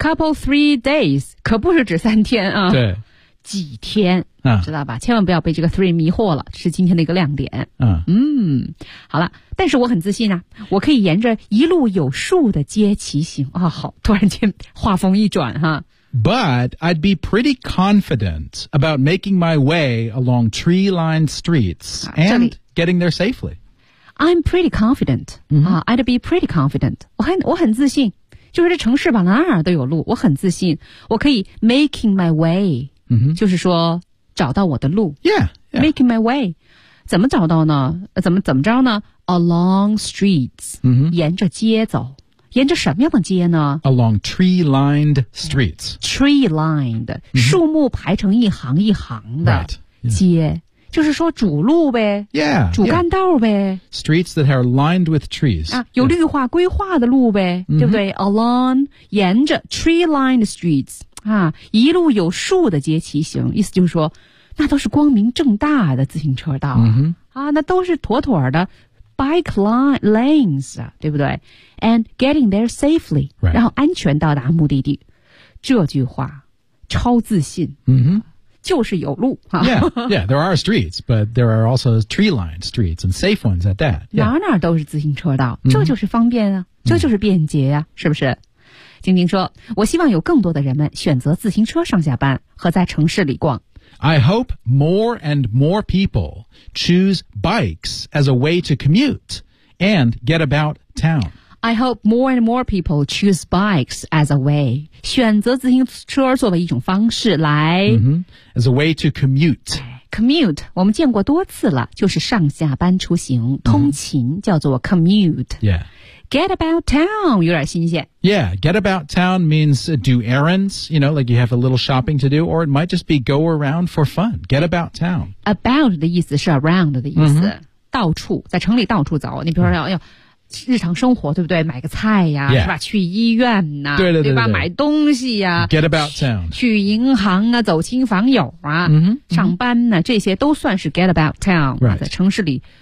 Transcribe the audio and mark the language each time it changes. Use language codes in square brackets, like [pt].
[zh] couple three days 可不是指三天啊对几天、知道吧千万不要被这个 three 迷惑了是今天的一个亮点嗯好了但是我很自信啊我可以沿着一路有树的街骑行啊好突然间画风一转哈、 [en] But I'd be pretty confident about making my way along tree-lined streets and getting there safely. I'm pretty confident.、 Mm-hmm. I'd be pretty confident. [zh] 我很自信。就是这城市吧哪儿都有路。我很自信。我可以 [en] making my way.、 Mm-hmm. [zh] 就是说找到我的路。 [en] Yeah, yeah. Making my way. [zh] 怎么找到呢怎么着呢 [en] Along streets.、 Mm-hmm. [zh] 沿着街走。沿着什么样的街呢 [en] Along tree-lined streets. Tree-lined,、mm-hmm. [zh] 树木排成一行一行的街、 [en] yeah. [zh] 就是说主路呗 [en] yeah, [zh] 主干道呗、 [en] yeah. Streets that are lined with trees.、 [zh] 啊、有绿化规划的路呗、 [en] mm-hmm. [zh] 对不对 Along, 沿着 [en] tree-lined streets,、 [zh] 啊、一路有树的街骑行意思就是说那都是光明正大的自行车道、 [en] mm-hmm. [zh] 啊、那都是妥妥的Bike lanes, 对不对 [en] And getting there safely,、 right. [zh] 然后安全到达目的地。这句话超自信、 [en] mm-hmm. [zh] 就是有路。 [en] Yeah, there are streets, but there are also tree-lined streets and safe ones at that. Yeah. [zh] 哪哪都是自行车道，这就是方便啊，这就是便捷啊，是不是？晶晶说，我希望有更多的人们选择自行车上下班和在城市里逛。 [en] I hope more and more people choose bikes as a way to commute and get about town. I hope more and more people choose bikes as a way. [zh] 选择自行车作为一种方式来。 [en] As a way to commute. [zh] Commute, 我们见过多次了，就是上下班出行，通勤叫做 commute. [en] Yeah. Get about town, [zh] 有点新鲜。 [en] Yeah, get about town means do errands, you know, like you have a little shopping to do, or it might just be go around for fun. Get about town. [zh] About 的意思是 around 的意思。到处，在城里到处走。你比如说，要日常生活，对不对？买个菜呀，是吧？去医院呐，对对对吧？买东西呀。 [en] Get about town. [zh] 去银行啊，走亲访友啊，上班呢，这些都算是 [en] get about town, [zh] 在城市里。